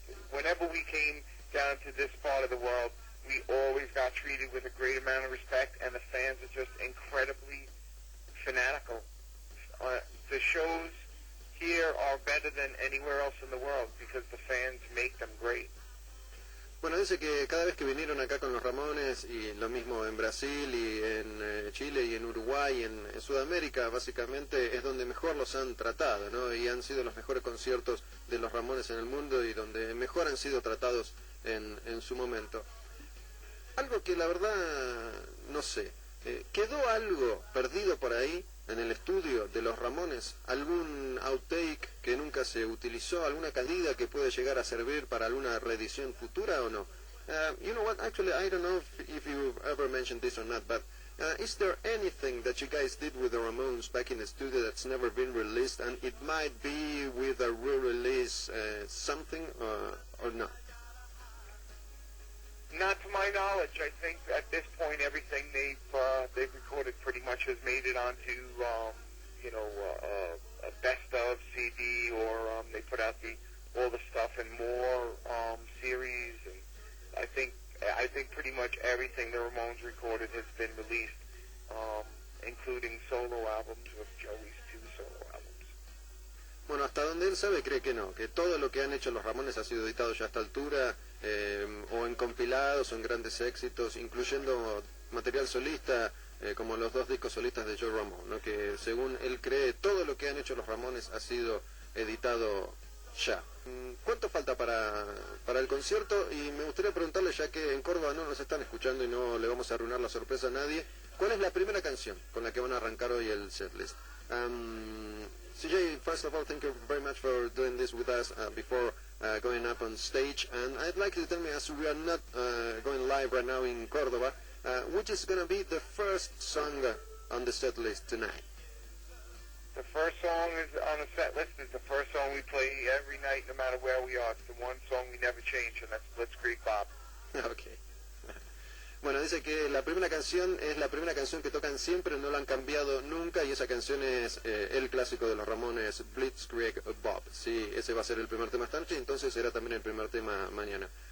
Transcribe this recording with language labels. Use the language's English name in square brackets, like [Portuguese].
[English] Whenever we came down to this part of the world, we always got treated with a great amount of respect, and the fans are just incredibly fanatical. The shows here are better than anywhere else in the world because the fans make them great. [Spanish] Bueno, dice que cada vez que vinieron acá con los Ramones, y lo mismo en Brasil y en Chile y en Uruguay y en Sudamérica, básicamente es donde mejor los han tratado, ¿no? Y han sido los mejores conciertos de los Ramones en el mundo y donde mejor han sido tratados en su momento. Algo que la verdad no sé, ¿quedó algo perdido por ahí en el estudio de los Ramones? ¿Algún outtake que nunca se utilizó? ¿Alguna caída que puede llegar a servir para alguna reedición futura o no? [English] You know what, actually I don't know if you've ever mentioned this or not, but is there anything that you guys did with the Ramones back in the studio that's never been released, and it might be with a re-release something or not? Not to my knowledge. I think at this point everything they've recorded pretty much has made it onto a best of CD, or they put out all the stuff in more series, and I think pretty much everything the Ramones recorded has been released, including solo albums with Joey's 2 solo albums. [Spanish] Bueno, hasta donde él sabe cree que no, que todo lo que han hecho los Ramones ha sido editado ya a esta altura, o en compilados o en grandes éxitos, incluyendo material solista, como los 2 discos solistas de Joe Ramone, ¿no? Que según él cree, todo lo que han hecho los Ramones ha sido editado ya. ¿Cuánto falta para el concierto? Y me gustaría preguntarle, ya que en Córdoba no nos están escuchando y no le vamos a arruinar la sorpresa a nadie, ¿cuál es la primera canción con la que van a arrancar hoy el setlist? [English] CJ, first of all, thank you very much for doing this with us before going up on stage. And I'd like you to tell me, as we are not going live right now in Cordoba, which is going to be the first song on the set list tonight? The first song is on the set list is the first song we play every night, no matter where we are. It's the one song we never change, and that's Blitzkrieg Bob. Okay. [Spanish] Bueno, dice que la primera canción es la primera canción que tocan siempre, no la han cambiado nunca, y esa canción es el clásico de los Ramones, Blitzkrieg Bob. Sí, ese va a ser el primer tema esta noche, entonces será también el primer tema mañana.